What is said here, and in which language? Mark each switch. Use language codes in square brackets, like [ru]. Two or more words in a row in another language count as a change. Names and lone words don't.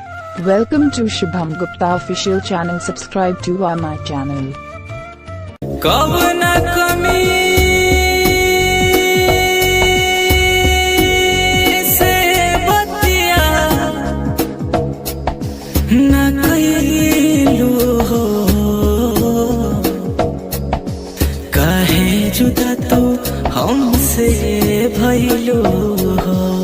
[en] Welcome to Shubham Gupta official channel. Subscribe to my channel. [bho] कब न कमी से बतिया न कइलू हो, काहे जुदा तू हमसे भइलू हो,